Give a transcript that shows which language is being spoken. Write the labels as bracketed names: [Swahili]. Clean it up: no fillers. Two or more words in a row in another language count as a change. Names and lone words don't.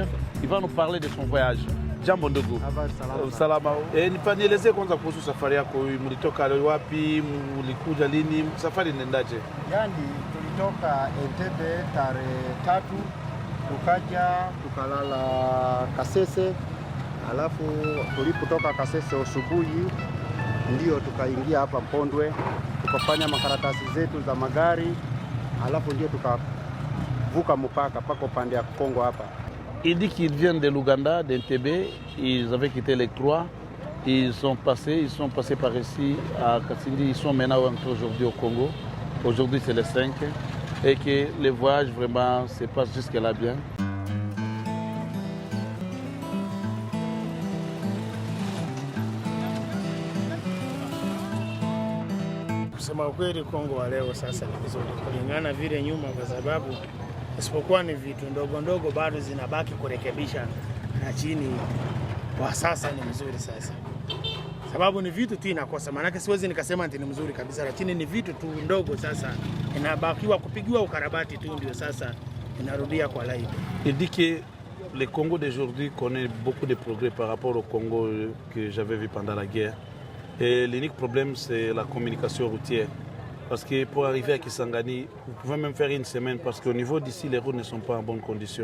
[French] Il va nous parler de son voyage. [Swahili] Jambo ndugu. Salama. Nieleze kwanza kuhusu safari yako. Mlitoka wapi? Mlikuja lini? Safari inaendaje? Yani tulitoka Entebbe tarehe 3 tukaja tukalala Kasese. Alafu tulipotoka Kasese asubuhi ndio tukaingia hapa Mpondwe tukafanya makaratasi zetu za magari. Alafu ndio tukavuka mpaka paka upande ya Kongo hapa. [French] Il dit qu'ils viennent de l'Ouganda, d'Entebbe. Ils avaient quitté les Croix. Ils sont passés par ici à Kasindi. Ils sont maintenant entrés aujourd'hui au Congo. Aujourd'hui, c'est le 5. Et que le voyage vraiment se passe jusque-là bien. [Swahili] Kusema ukweli, Kongo wa leo sasa ni vizuri kulingana vile nyuma, kwa sababu isipokuwa ni vitu ndogo ndogo bado zinabaki kurekebisha, na chini kwa sasa ni mzuri sasa. sababu ni vitu tu inakosa. Maana siwezi nikasema ati ni mzuri kabisa, lakini ni vitu tu ndogo. Sasa inabakiwa kupigiwa ukarabati tu, ndio sasa inarudia kwa laini. [French] Il dit que le Congo d'aujourd'hui connaît beaucoup de progrès par rapport au Congo que j'avais vu pendant la guerre. Et l'unique problème, c'est la communication routière. Parce que pour arriver à Kisangani, vous pouvez même faire une semaine parce qu'au niveau d'ici, les routes ne sont pas en bonne condition.